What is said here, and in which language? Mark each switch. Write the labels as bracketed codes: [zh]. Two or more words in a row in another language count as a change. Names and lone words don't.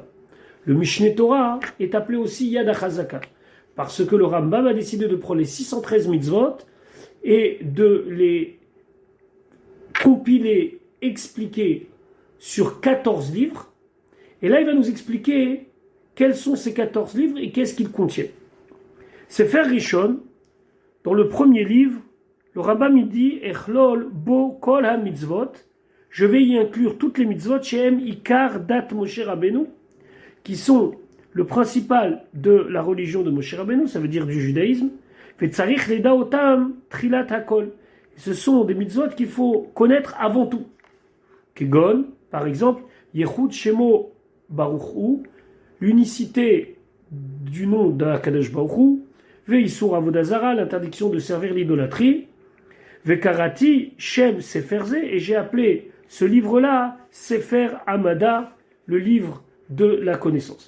[fr] Le Mishneh Torah est appelé aussi Yad Achazaka, parce que le Rambam a décidé de prendre les 613 mitzvot et de les compiler, expliquer sur 14 livres. Et là, il va nous expliquer quels sont ces 14 livres et qu'est-ce qu'ils contiennent. [he] ספר ראשון, [fr] dans le premier livre, le Rambam il dit [he] אכלול בו כל המצוות, [fr] je vais y inclure toutes les mitzvot [he] שהם עיקר דת משה רבנו, [fr] qui sont le principal de la religion de Moshe Rabbeinu, ça veut dire du judaïsme. [he] וצריך לדעת אותם תחילת הכל. [fr] Ce sont des mitzvot qu'il faut connaître avant tout. Kegon, par exemple, [he] יחוד שמו ברוך הוא, [fr] l'unicité du nom d' [he] הקדוש ברוך הוא, ואיסור עבודה זרה, [fr] l'interdiction de servir l'idolâtrie, [he] וקראתי שם ספר זה, [fr] et j'ai appelé ce livre-là Sefer Amada, le livre de la connaissance.